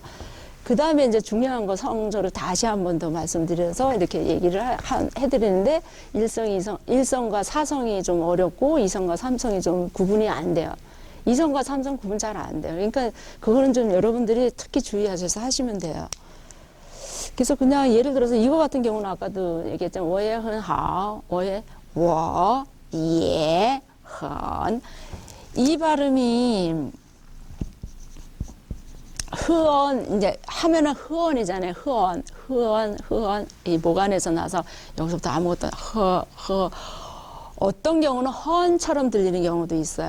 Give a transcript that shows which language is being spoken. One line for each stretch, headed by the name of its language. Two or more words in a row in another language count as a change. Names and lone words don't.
Korean: 그 다음에 이제 중요한 거 성조를 다시 한 번 더 말씀드려서 이렇게 얘기를 해드리는데 일성과 사성이 좀 어렵고 이성과 삼성이 좀 구분이 안 돼요. 이성과 삼성 구분 잘 안 돼요. 그러니까 그거는 좀 여러분들이 특히 주의하셔서 하시면 돼요. 그래서 그냥 예를 들어서 이거 같은 경우는 아까도 얘기했지만
Chinese: 我也很好, 我也很
Korean: 이 발음이 흐언 이제 하면은 흐언이잖아요. 흐언 이 목안에서 나서 여기서부터 아무것도 어떤 경우는 헌처럼 들리는 경우도 있어요.